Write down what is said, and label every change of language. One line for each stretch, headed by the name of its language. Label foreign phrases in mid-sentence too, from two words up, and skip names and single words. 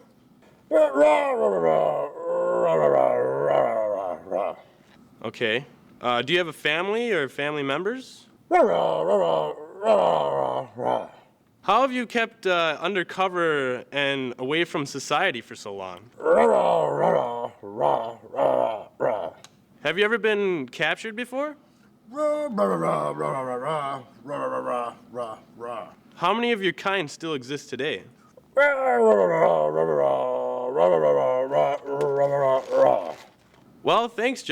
English: Rah, rah, rah, rah, rah, rah, rah, rah, rah. Okay. Do you have a family or family members? Rah, rah, rah, rah, rah, rah, rah. How have you kept undercover and away from society for so long? Rah, rah, rah, rah, rah, rah. Have you ever been captured before? Rah, rah, rah, rah, rah, rah, rah, rah, rah, rah, rah. How many of your kind still exist today? Rah, rah, rah, rah, rah, rah, rah, rah, rah, rah. Well, thanks, John.